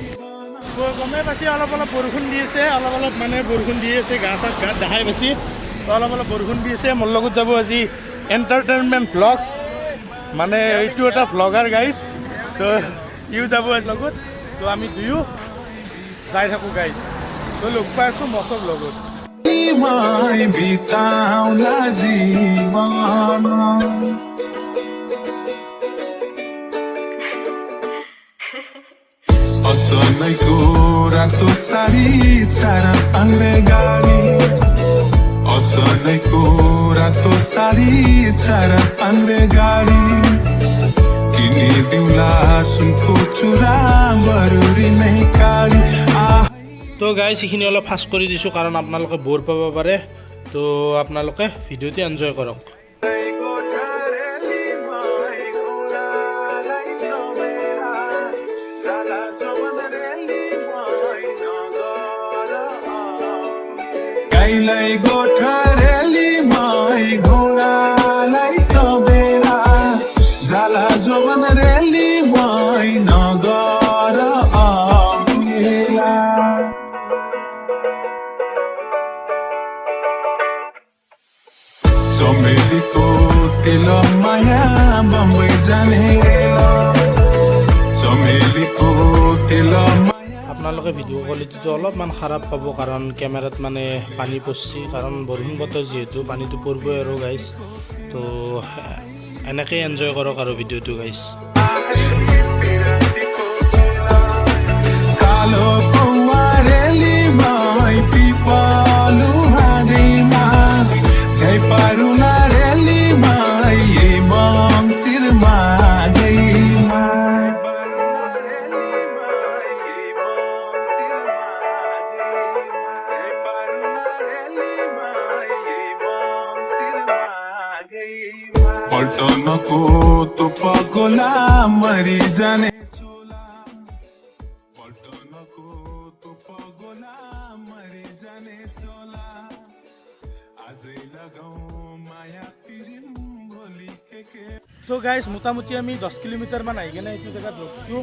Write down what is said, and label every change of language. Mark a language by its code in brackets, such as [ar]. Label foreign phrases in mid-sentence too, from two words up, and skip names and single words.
[as] তো গমেই পাইছে অলপ বৰষুণ দি আছে, অলপ বৰষুণ দি আছে, গাত দেখাই পাইছে। তো অলপ বৰষুণ দি আছে। মোৰ লগত যাব আজি [en] entertainment vlogs, [as] মানে এইটো এটা [en] vlogger guys. [as] তো ইও যাব লগত। তো আমি দুয়ো যাই থাকোঁ গাইজ। তো লগ পাই আছোঁ মটৰ লগত। [ne] असलैको रातो साडी चारा पाङ्रे गाडी असलैको रातो साडी चारा पाङ्रे गाडी किनिदिउँला सुनको चुरा बरुरी नै काडी। [as] তো গাইজ এইখিনি অলপ ফাষ্ট কৰি দিছোঁ কাৰণ আপোনালোকে বৰ পাব পাৰে। তো আপোনালোকে [en] video enjoy [as] কৰক। [ne] गाईलाई गोठरेली मै घोडालाई तबेला जाला जोवन रेली मै नगर अमेला। चमेलीको तेल माया बम्बई जाने चमेलीको तेल [as] আপোনালোকে [en] video quality [as] অলপমান খাৰাপ পাব কাৰণ কেমেৰাত পানী পৰছি, কাৰণ বৰষুণ বতৰ যিহেতু পানীটো পৰিবই আৰু গাইজ। তো এনেকৈ এনজয় কৰক আৰু [en] video guys. [ne] कालो पौवारेली मै पिपलु हाँगैमा झै पारुना रेली मै मङ्सिरमा गैमा। पल्टनको तो पगोला मरि जाने [as] তো গাইজ মোটামুটি আমি 10 কিলোমিটাৰমান আহি কেনে এইটো জেগাত ৰখিছোঁ।